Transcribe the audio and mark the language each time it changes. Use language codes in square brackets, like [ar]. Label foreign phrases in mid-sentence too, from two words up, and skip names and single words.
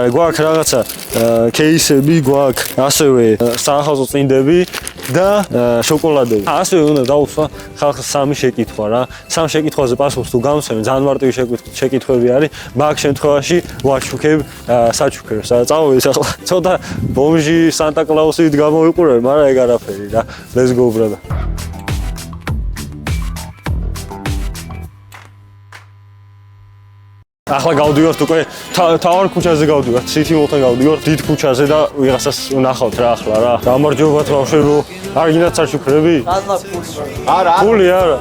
[ka] გვაქვს რაღაცა კეისები, გვაქვს ასევე საახალწლო წინდები და შოკოლადები. ასევე უნდა დავუსვა ხალხს სამი შეკითხვა რა. სამ შეკითხვაზე პასუხს თუ გამცემენ, ძალიან მარტივი შეკითხვები არის. მაგ შემთხვევაში ვაჩუქებ საჩუქრებს. წავედი ახლა ცოტა ბომჟი სანტა-კლაუსით გამოვიყურებ, მაგრამ ეგ არაფერი რა. [en] Let's go, brother. [ka] ახლა გავდივართ უკვე თავარ ქუჩაზე გავდივართ, City Mall-თან გავდივართ, დიდ ქუჩაზე და ვიღაცას ვნახავთ რა ახლა რა. გამარჯობათ ბავშვებო. არ გინდათ საჩუქრები? არა. ფული არა.